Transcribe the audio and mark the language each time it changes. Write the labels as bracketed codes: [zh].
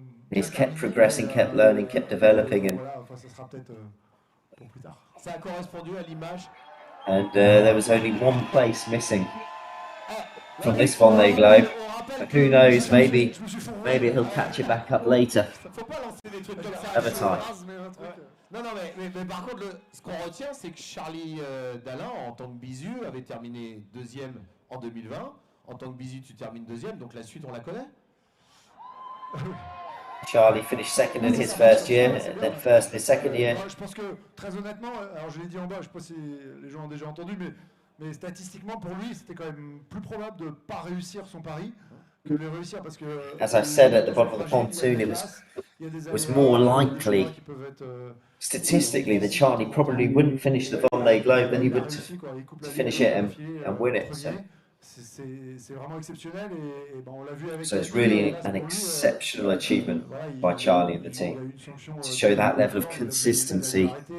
[en] He's kept progressing, kept learning, kept developing, and [fr] ça sera peut-être pour plus tard. Ça a correspondu à l'image. [en] And there was only one place missing from this Vendée Globe. But who knows? Maybe he'll catch it back up later. Another time. [fr] Non, mais par contre, ce qu'on retient, c'est que Charlie Dalin, en tant que bisu, avait terminé deuxième en 2020. En tant que bisu, tu termines deuxième, donc la suite, on la connaît. [en] Charlie finished second in his first year, and then first in his second year. [fr] Je pense que, très honnêtement, alors je l'ai dit en bas, je ne sais pas si les gens ont déjà entendu, mais statistiquement, pour lui, c'était quand même plus probable de ne pas réussir son pari que de le réussir, parce que... [en] As I said at the bottom of the pontoon, it was more likely, statistically, that Charlie probably wouldn't finish the Vendée Globe than he would to finish it and win it. [fr] C'est vraiment exceptionnel et on l'a vu avec. [en] So it's really an exceptional achievement by Charlie and the team to show that level of consistency.